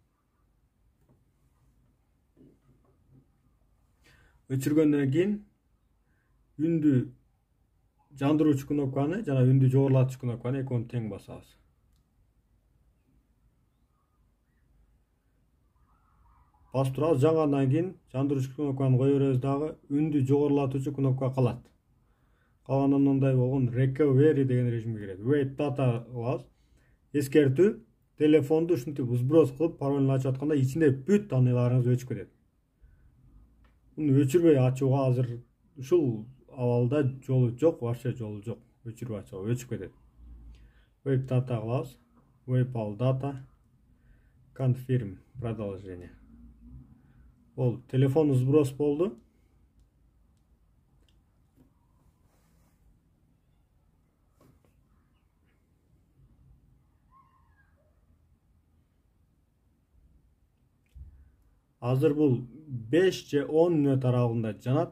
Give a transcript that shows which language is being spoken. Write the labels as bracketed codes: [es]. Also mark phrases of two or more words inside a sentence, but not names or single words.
[ky] Өчүргөндөн кийин үндү жандыруучу кнопканы жана үндү жогорулатчу кнопканы экөөнү тең басабыз. Басып турабыз. Жангандан кийин жандыруучу кнопканы кое беребиз дагы, үндү жогорулатуучу кнопка калат. Калганда мындай болгон recovery деген режимге кирет. [en] Wait data кылабыз. [ky] Эскертүү, телефонду ушинтип сброс кылып паролун ачып атканда ичинде бүт данныйларыңыз өчүп кетет. Муну өчүрбөй ачууга азыр ушул абалда жолу жок, вообще жолу жок. Өчүрүп ачууга өчүп кетет. [en] Wait data кылабыз. Wait all data. [ky] Confirm продолжение. Ол телефон сброс болду. Азыр бул 5 же 10 мүнөт аралыгында жанат.